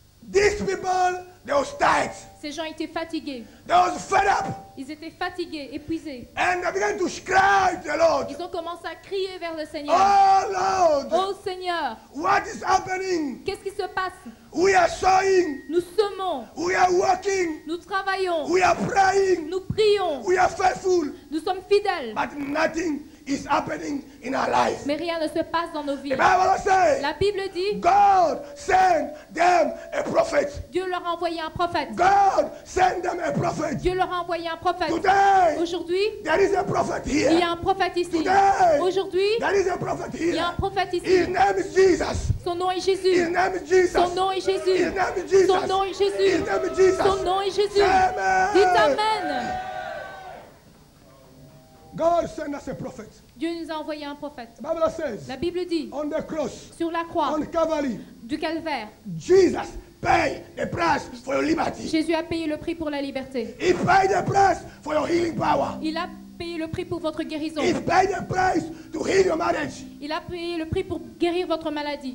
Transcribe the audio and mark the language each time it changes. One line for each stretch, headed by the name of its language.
English: these people, they was tired.
French: ces gens étaient fatigués.
English: They was fed up.
French: Ils étaient fatigués, épuisés.
English: And they began to cry to the Lord.
French: Ils ont commencé à crier vers le Seigneur.
English: Oh Lord,
French: Oh Seigneur,
English: what is happening?
French: qu'est-ce qui se passe?
English: We are sowing.
French: Nous semons,
English: We are working.
French: nous travaillons,
English: We are praying.
French: nous prions,
English: We are faithful.
French: nous sommes fidèles.
English: But nothing is happening in our life.
French: Mais rien ne se passe dans nos vies.
English: The Bible says,
French: La Bible dit,
English: God sent them a prophet.
French: Dieu leur a envoyé un prophète.
English: God sent them a prophet.
French: Dieu leur a envoyé un prophète.
English: Today,
French: Aujourd'hui,
English: there is a prophet
French: il y a
English: here.
French: un prophète ici.
English: Today,
French: Aujourd'hui,
English: there is a prophet
French: il y a un
English: here.
French: prophète
English: His
French: ici.
English: name is Jesus.
French: Son nom est
English: His
French: Jésus.
English: name is Jesus.
French: Son nom est
English: His
French: Jésus.
English: name is Jesus.
French: Son nom est
English: His
French: Jésus.
English: name is Jesus.
French: Son nom est Jésus.
English: Amen.
French: Dites Amen.
English: God sent us a prophet.
French: Dieu nous a envoyé un prophète.
English: The Bible says,
French: La Bible dit,
English: on the cross,
French: sur la croix
English: on Calvary,
French: du calvaire,
English: Jesus paid the price for your liberty.
French: Jésus a payé le prix pour la liberté.
English: He paid the price for your healing power.
French: Il a payé le prix pour votre guérison.
English: He paid the price to heal your marriage.
French: Il a payé le prix pour guérir votre maladie,